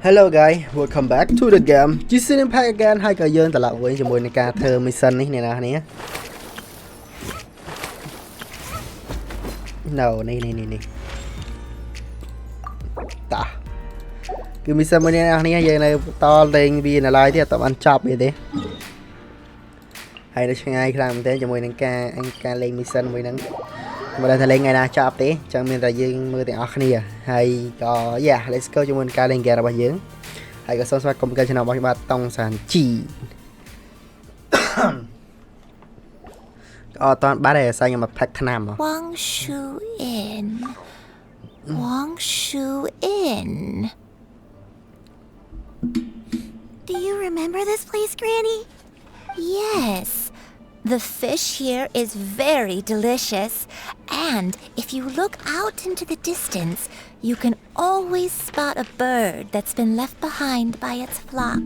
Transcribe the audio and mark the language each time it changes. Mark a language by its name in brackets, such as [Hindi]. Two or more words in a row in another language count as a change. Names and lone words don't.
[English] Hello guys, welcome back to the game. Genshin Impact again [Khmer] ហើយក៏យើងត្រឡប់វិញជាមួយនឹងការធ្វើ mission នេះអ្នកនរគ្នា No នេះតាគឺ mission មួយនេះអ្នកនរ គ្នាយើងនៅតលេងវានៅឡើយទេអត់បានចប់វាទេហើយនៅឆ្ងាយខ្លាំងមែនទែនជាមួយនឹងការលេង mission មួយហ្នឹងមិនដឹងថាលេងថ្ងៃណាចប់ទេចឹងមានតែយើងមើលទាំងអស់គ្នាហើយក៏ [English] yeah let's go [Khmer] ជាមួយនឹងការលេង game របស់យើងហើយក៏សូមស្វាគមន៍កាន់ channel របស់ខ្ញុំបាទតង់សានជីក៏អត់តាន់បាត់ទេអាសាខ្ញុំមកផាក់ឆ្នាំ [English] Wang Shu In. Do you remember this place, Granny? Yes. The fish here is very delicious, and if you look out into the distance, you can always spot a bird that's been left behind by its flock.